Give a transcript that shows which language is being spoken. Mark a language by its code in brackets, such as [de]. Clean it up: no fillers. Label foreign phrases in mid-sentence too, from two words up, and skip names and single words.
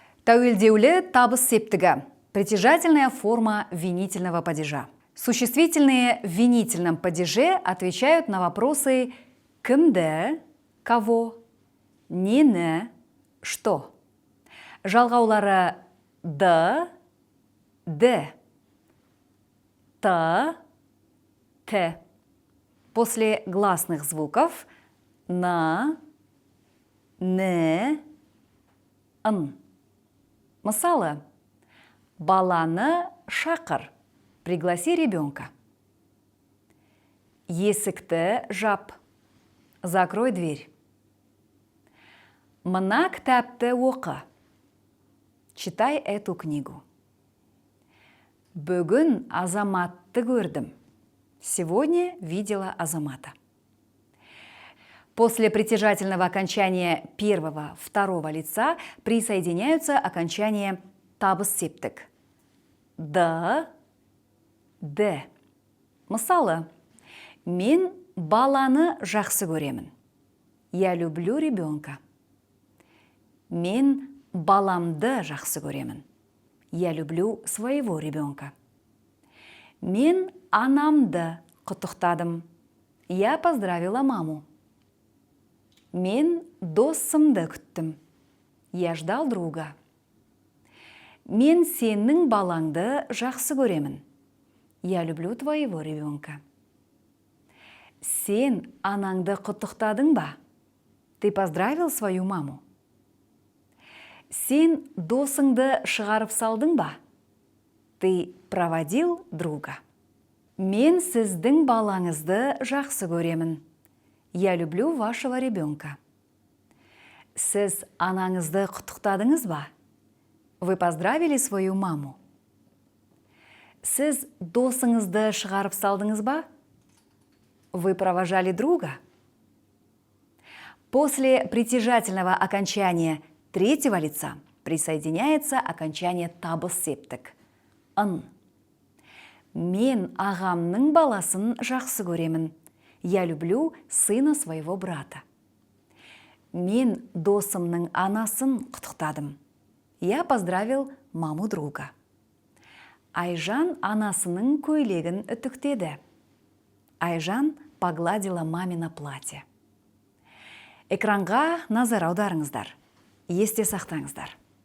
[kk] Тәуелдеулі табыс септігі. [ru] Притяжательная форма винительного падежа. Существительные в винительном падеже отвечают на вопросы кімді, кого, нені, что. [kk] Жалғаулары д, д, т, т. [ru] После гласных звуков на, не, н. [kk] Мысалы, баланы шақыр, [ru] пригласи ребенка. [kk] Есікті жап, [ru] закрой дверь. [kk] Мына кітапты оқы, [ru] читай эту книгу. [kk] Бүгін Азаматты көрдім, [ru] сегодня видела Азамата. После притяжательного окончания первого, второго лица присоединяются окончания [kk] табыс септік. Д, д. Мысалы, мен баланы жақсы көремін. [ru] Я люблю ребенка. [kk] Мен баламды жақсы көремін. [ru] Я люблю своего ребенка. [kk] Мен анамды құттықтадым. [ru] Я поздравила маму. [kk] Мен досымды күттім. [ru] Я ждал друга. [kk] Мен сенің балаңды жақсы көремін. [ru] Я люблю твоего ребенка. [kk] Сен анаңды құттықтадың ба? [ru] Ты поздравил свою маму? [kk] Сен досыңды шығарып салдың ба? [ru] Ты проводил друга. [kk] Мен сіздің балаңызды жақсы көремін. [ru] Я люблю вашего ребенка. [kk] Сіз анаңызды құттықтадыңыз ба? [ru] Вы поздравили свою маму? [kk] Сіз досыңызды шығарып салдыңыз ба? [ru] Вы провожали друга? После притяжательного окончания третьего лица присоединяется окончание [kk] табыс септік. [ru] Н. [kk] Мен ағамның баласын жақсы көремін. [ru] Я люблю сына своего брата. [kk] Мен досымның анасын құттықтадым. [ru] Я поздравил маму друга. [kk] Айжан анасының көйлегін үтіктеді. [ru] Айжан погладила мамино платье. [kk] Экранға назар аударыңыздар. Есте сақтаңыздар.